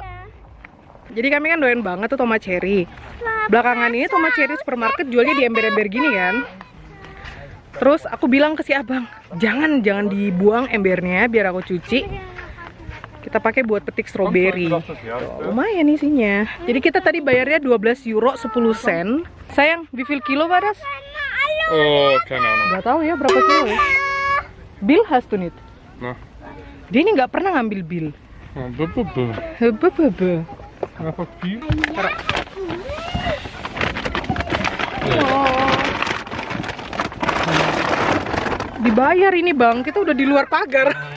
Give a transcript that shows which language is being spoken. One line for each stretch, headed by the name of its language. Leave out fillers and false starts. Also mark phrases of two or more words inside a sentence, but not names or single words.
Indonesian: Jadi kami kan doyan banget tuh tomat cherry. Belakangan ini tomat cherry supermarket jualnya di ember-ember gini kan. Terus aku bilang ke si abang, jangan dibuang embernya, biar aku cuci. Kita pakai buat petik stroberi. Lumayan isinya. Jadi kita tadi bayarnya 12 euro 10 sen. Sayang,
German: wie viel kilo war das? Oh, keine Ahnung.
Indonesian: Gak tahu ya berapa kilo ya.
German: Bill hast du nicht? Nah.
Indonesian: Dia ini nggak pernah ngambil bill. Bebe. Apa viel? Oh. Dibayar ini bang, kita udah di luar pagar.